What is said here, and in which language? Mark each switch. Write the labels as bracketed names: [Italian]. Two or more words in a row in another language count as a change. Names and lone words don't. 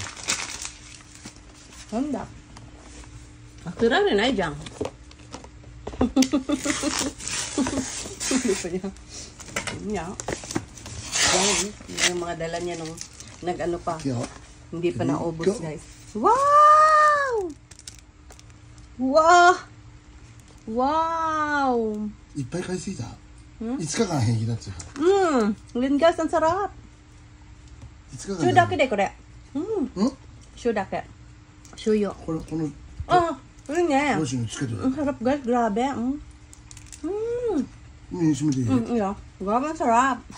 [Filipino] Honda. Akira rin ay dyan. Hindi pa niya. Yan. Yung mga dala niya nung nag-ano pa. Hindi pa naubos, guys. Wow! Wow! Wow! [Japanese] いっぱい買いすぎた。5日間平気だっつうから。 [Filipino] Lingas, ang sarap. [Japanese] 5日間。塩だけでこれ。塩だけ。塩。この。いいね。ローシンつけてる。 [Filipino] Ang sarap, guys. Grabe. [Japanese] 閉めていい？ [Filipino] Iya. Grabe, ang sarap.